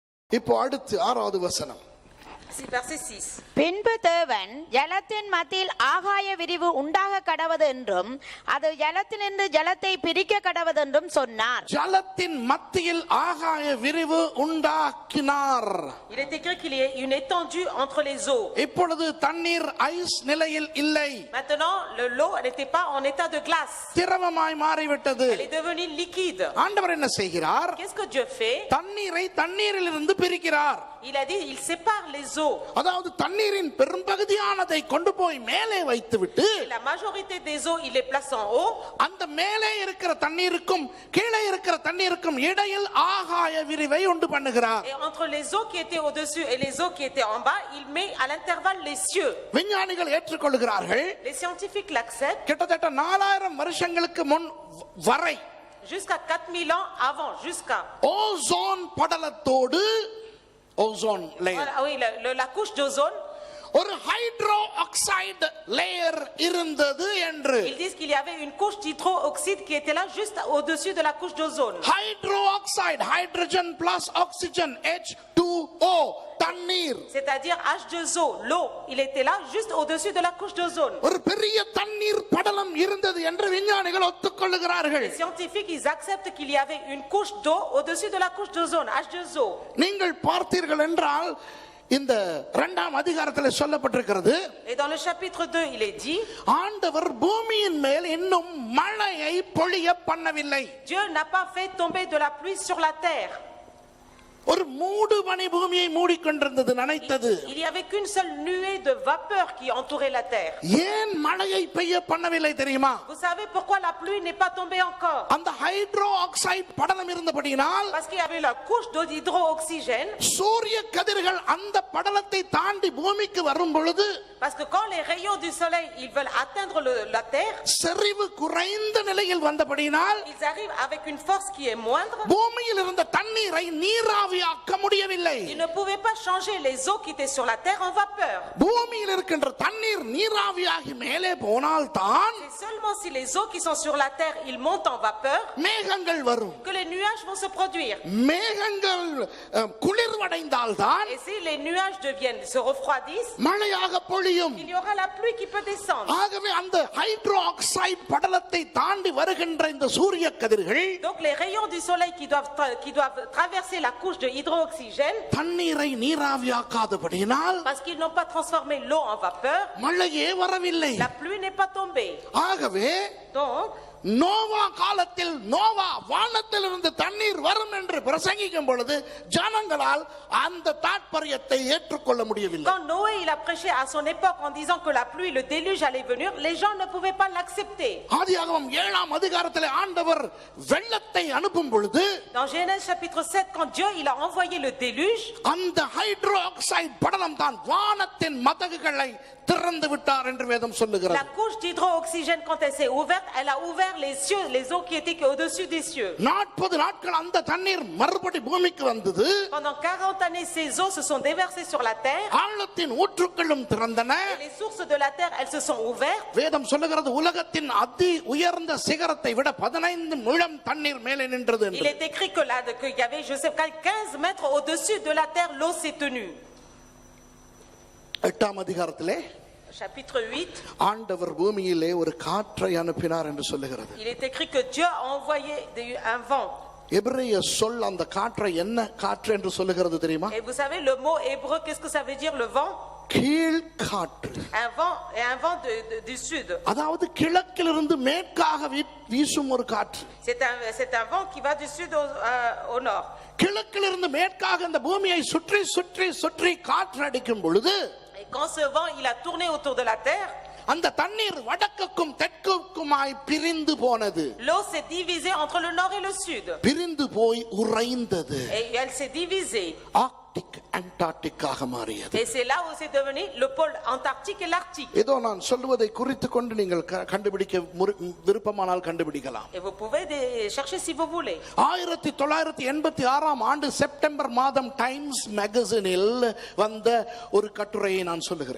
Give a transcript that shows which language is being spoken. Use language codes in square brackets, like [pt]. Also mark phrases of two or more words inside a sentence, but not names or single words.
[ta] இப்போ அடுத்து 6வது வசனம். [fr] Verset 6. [ta] பின்பு தேவன் ஜலத்தின் மத்தியில் ஆகாய விரிவு உண்டாக கடவது என்றும் அது ஜலத்தினின்று ஜலத்தை பிரிக்க கடவது என்றும் சொன்னார். ஜலத்தின் மத்தியில் ஆகாய விரிவு உண்டாக்கினார். [fr] Il est écrit qu'il y a une étendue entre les eaux. [ta] இப்பொழுது தண்ணீர் ஐஸ் நிலையில் இல்லை. [fr] Maintenant, l'eau n'était pas en état de glace. [ta] திரவமாய் மாறிவிட்டது. [fr] Elle est devenue liquide. [ta] ஆண்டவர் என்ன செய்கிறார்? [fr] Qu'est-ce que Dieu fait? [ta] தண்ணீரை தண்ணீரிலிருந்து பிரிக்கிறார். [fr] Il a dit, il sépare les eaux. [ta] அதாவது தண்ணீரின் பெரும்பகுதியானதை கொண்டு போய் மேலே வைத்துவிட்டு [fr] La majorité des eaux, il les place en haut. [ta] அந்த மேலே இருக்கிற தண்ணீருக்கும் கீழே இருக்கிற தண்ணீருக்கும் இடையில் ஆகாய விரிவை உண்டு பண்ணுகிறார். [fr] Et entre les eaux qui étaient au-dessus et les eaux qui étaient en bas, il met à l'intervalle les cieux. [ta] விஞ்ஞானிகள் ஏற்றுக்கொள்கிறார்கள். [fr] Les scientifiques l'acceptent. [ta] கிட்டத்தட்ட 4000 வருஷங்களுக்கு முன் வரை [fr] Jusqu'à 4000 ans avant, jusqu'à. [ta] ஓசோன் படலத்தோடு [en] ozone layer, [fr] Voilà, oui, la couche d'ozone. [ta] ஒரு [en] hydro oxide layer [ta] இருந்தது என்று. [fr] Ils disent qu'il y avait une couche d'hydroxyde qui était là juste au-dessus de la couche d'ozone. [en] hydro oxide, hydrogen plus oxygen, [ta] H2O, தண்ணீர். [fr] C'est-à-dire H2O, l'eau, il était là juste au-dessus de la couche d'ozone. [ta] ஒரு பெரிய தண்ணீர் படலம் இருந்தது என்று விஞ்ஞானிகள் ஒத்துக்கொள்கிறார்கள். [fr] Les scientifiques, ils acceptent qu'il y avait une couche d'eau au-dessus de la couche d'ozone, H2O. [ta] நீங்கள் பார்த்தீர்கள் என்றால் இந்த 2ஆம் அதிகாரத்தில் சொல்லப்பட்டிருக்கிறது. [fr] Et dans le chapitre 2, il est dit, [ta] ஆண்டவர் பூமியின் மேல் இன்னும் மழையை பொழிய பண்ணவில்லை. [fr] Dieu n'a pas fait tomber de la pluie sur la terre. [ta] ஒரு மூடு பனி பூமியை மூடிக்கொண்டிருந்தது, நனைத்தது. [fr] Il y avait qu'une seule nuée de vapeur qui entourait la terre. [ta] ஏன் மழையை பெய்ய பண்ணவில்லை தெரியுமா? [fr] Vous savez pourquoi la pluie n'est pas tombée encore? [ta] அந்த [en] hydro oxide [ta] படலம் இருந்தபடியினால், [fr] Parce qu'il y avait la couche d'hydroxygène. [ta] சூரிய கதிர்கள் அந்த படலத்தை தாண்டி பூமிக்கு வரும் பொழுது, [fr] Parce que quand les rayons du soleil, ils veulent atteindre la terre, [ta] செறிவு குறைந்த நிலையில் வந்தபடியினால் [fr] ils arrivent avec une force qui est moindre. [ta] பூமியில் இருந்த தண்ணீரை நீராவியாக்க முடியவில்லை. [fr] Ils ne pouvaient pas changer les eaux qui étaient sur la terre en vapeur. [ta] பூமியில் இருக்கின்ற தண்ணீர் நீராவியாகி மேலே போனால்தான் [fr] C'est seulement si les eaux qui sont sur la terre, ils montent en vapeur, [ta] மேகங்கள் வரும். [fr] que les nuages vont se produire. [ta] மேகங்கள் குளிர்வடைந்தால்தான் [fr] Et si les nuages se refroidissent, [ta] மழையாக பொழியும். [fr] il y aura la pluie qui peut descendre. [ta] ஆகவே அந்த [en] hydro oxide [ta] படலத்தை தாண்டி வருகின்ற இந்த சூரிய கதிர்கள் [fr] Donc les rayons du soleil qui doivent traverser la couche de hydroxygène, [ta] தண்ணீரை நீராவியாக்காதபடியினால் [fr] parce qu'ils n'ont pas transformé l'eau en vapeur, [ta] மழையே வரவில்லை. [fr] la pluie n'est pas tombée. [ta] ஆகவே [fr] Donc, [ta] நோவா காலத்தில் நோவா வானத்திலிருந்து தண்ணீர் வரும் என்று பிரசங்கிக்கும் பொழுது ஜனங்களால் அந்த தாற்பயத்தை ஏற்றுக்கொள்ள முடியவில்லை. [fr] quand Noé il a prêché à son époque en disant que la pluie, le déluge allait venir, les gens ne pouvaient pas l'accepter. [ta] ஆதியாகமம் 7ஆம் அதிகாரத்தில் ஆண்டவர் வெள்ளத்தை அனுப்பும் பொழுது, [fr] Dans Genèse chapitre 7, quand Dieu il a envoyé le déluge, [ta] அந்த [en] hydro oxide [ta] படலம் தான் வானத்தின் மதகுகளை திறந்து விட்டார் என்று வேதம் சொல்லுகிறது. [fr] la couche d'hydroxygène, quand elle s'est ouverte, elle a ouvert les cieux, les eaux qui étaient au-dessus des cieux. [ta] 40 நாட்கள் அந்த தண்ணீர் மறுபடி பூமிக்கு வந்தது. [fr] Pendant 40 années, ces eaux se sont déversées sur la terre. [ta] ஆழத்தின் ஊற்றுக்களும் திறந்தன. [fr] Et les sources de la terre, elles se sont ouvertes. [ta] வேதம் சொல்லுகிறது உலகத்தின் அதி உயர்ந்த சிகரத்தை விட 15 முழம் தண்ணீர் மேலே நின்றது [fr] Il [ta] என்று. [fr] est écrit qu'il y avait, je sais pas, 15 mètres au-dessus de la terre, l'eau s'est tenue. [ta] 8ஆம் அதிகாரத்திலே [fr] Chapitre 8, [ta] ஆண்டவர் பூமியிலே ஒரு காற்றை அனுப்பினார் என்று சொல்லுகிறது. [fr] il est écrit que Dieu a envoyé un vent. [ta] எபிரேய சொல் அந்த காற்றை என்ன காற்று என்று சொல்லுகிறது தெரியுமா? [fr] Et vous savez, le mot hébreu, qu'est-ce que ça veut dire, le vent? [ta] கீழ் காற்று. [fr] Un vent du sud. [ta] அதாவது கிழக்கிலிருந்து மேற்காக வீசும் ஒரு காற்று. [fr] C'est un vent qui va du sud au nord. [ta] கிழக்கிலிருந்து மேற்காக இந்த பூமியை சுற்றி சுற்றி சுற்றி காற்று அடிக்கும் பொழுது, [fr] Et quand ce vent il a tourné autour de la terre, [ta] அந்த தண்ணீர் வடக்குக்கும் தெற்குக்குமாய் பிரிந்து போனது. [fr] l'eau s'est divisée entre le nord et le sud. [ta] பிரிந்து போய் உறைந்தது. [fr] Et elle s'est divisée. [ta] ஆர்க்டிக் அண்டார்டிக்காக மாறியது. [fr] Et c'est là où c'est devenu le pôle antarctique et l'arctique. [ta] ஏதோ நான் சொல்வதை குறித்து கொண்டு நீங்கள் கண்டுபிடிக்க விருப்பமானால் கண்டுபிடிக்கலாம். [fr] Et vous pouvez chercher si vous voulez. [ta] 1986ஆம் ஆண்டு செப்டம்பர் மாதம் டைம்ஸ் மேகசினில் வந்த ஒரு கட்டுரையை நான் சொல்லுகிறேன்.